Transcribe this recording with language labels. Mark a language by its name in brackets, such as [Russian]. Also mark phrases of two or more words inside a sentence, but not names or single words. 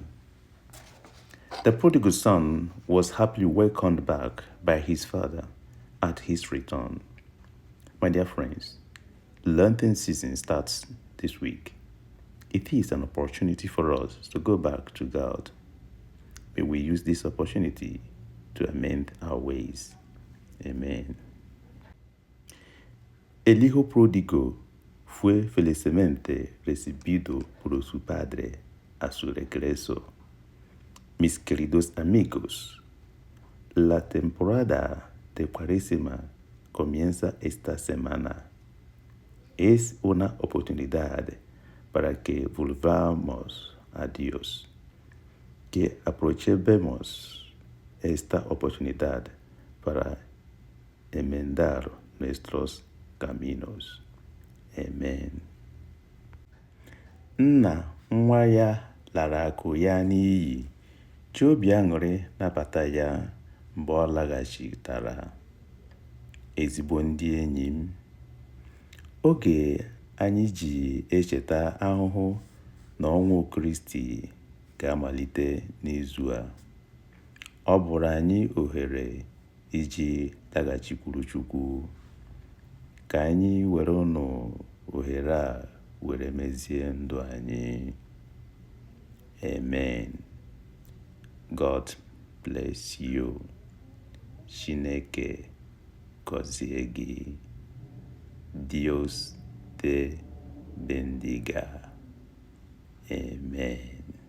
[English] The prodigal son was happily welcomed back by his father at his return. My dear friends, Lenten season starts this week. It is an opportunity for us to go back to God. May we use this opportunity to amend our ways. Amen. [Spanish] El hijo pródigo fue felizmente recibido por su padre a su regreso. Mis queridos amigos, la temporada de Cuaresma comienza esta semana. Es una oportunidad para que volvamos a Dios, que aprovechemos esta oportunidad para enmendar nuestros caminos. Amen. [Igbo] Nna nwa ya lara akụ ya n'iyi, ji obi aṅụrị nabata ya mgbe ọ laghachitara. Ezigbo ndị enyi m, oge anyị ji echeta ahụhụ na ọnwụ Kristi ga-amalite n'izu a. Ọ bụrụ anyị ohere iji laghachikwuru Chukwu. Ka anyị were ohere a were mezie ndụ anyị. [English] Amen. God bless you. [Igbo] Chineke gọzie gị. [Spanish] Dios te bendiga. Amen.